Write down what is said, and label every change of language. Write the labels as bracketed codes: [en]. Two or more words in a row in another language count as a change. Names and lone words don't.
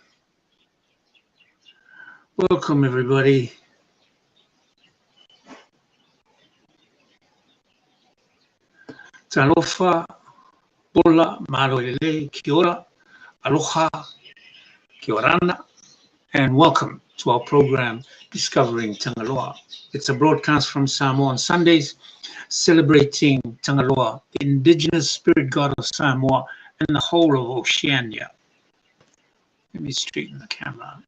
[en] Welcome, everybody. Talofa, Bola, [mi] Malolele, Kia ora, Aloha, [rar] Kia orana, [en] and welcome to our program, Discovering Tangaloa. It's a broadcast from Samoa on Sundays, celebrating Tangaloa, the indigenous spirit god of Samoa and the whole of Oceania. Let me straighten the camera.